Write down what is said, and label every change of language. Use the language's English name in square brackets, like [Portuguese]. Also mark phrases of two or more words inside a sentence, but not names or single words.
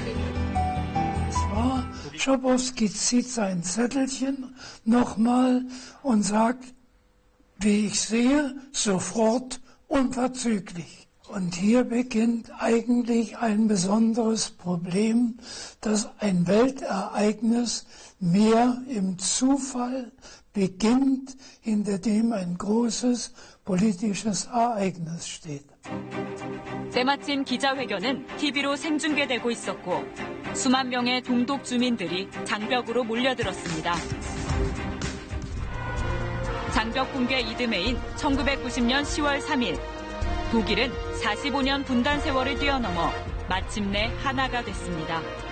[German] Schabowski zieht sein Zettelchen nochmal und sagt, wie ich sehe, sofort unverzüglich. Und hier beginnt eigentlich ein besonderes Problem, dass ein Weltereignis mehr im Zufall beginnt, hinter dem ein großes politisches Ereignis steht. [Korean] 때마침 기자회견은 TV로 생중계되고 있었고 수만 명의 동독 주민들이 장벽으로 몰려들었습니다. 장벽 붕괴 이듬해인 1990년 10월 3일 독일은 45년 분단 세월을 뛰어넘어 마침내 하나가 됐습니다.